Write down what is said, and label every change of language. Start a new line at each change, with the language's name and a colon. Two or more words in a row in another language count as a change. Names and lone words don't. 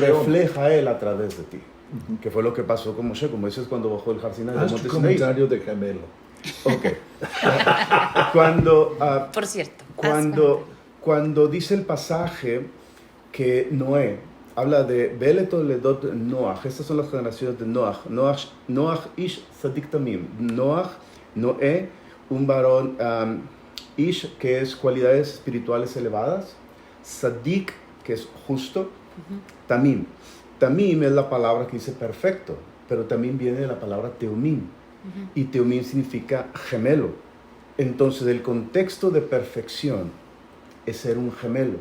Spanish: refleja Él a través de ti. Que fue lo que pasó con Moshe, como dices, cuando bajó el Har Sinai del Haz tu monte Sinaí. comentario de gemelo. Ok. Cuando, Por cierto. cuando dice el pasaje que Noé habla de
Hebrew: אלה תולדות נח,
Spanish: estas son las generaciones de Noach.
Hebrew: נח איש צדיק תמים.
Spanish: Noé, un varón, ish, que es cualidades espirituales elevadas. Tzadik, que es justo. Tamim. Tamim es la palabra que dice perfecto, pero también viene de la palabra teumim. Y teumim significa gemelo. Entonces, el contexto de perfección es ser un gemelo.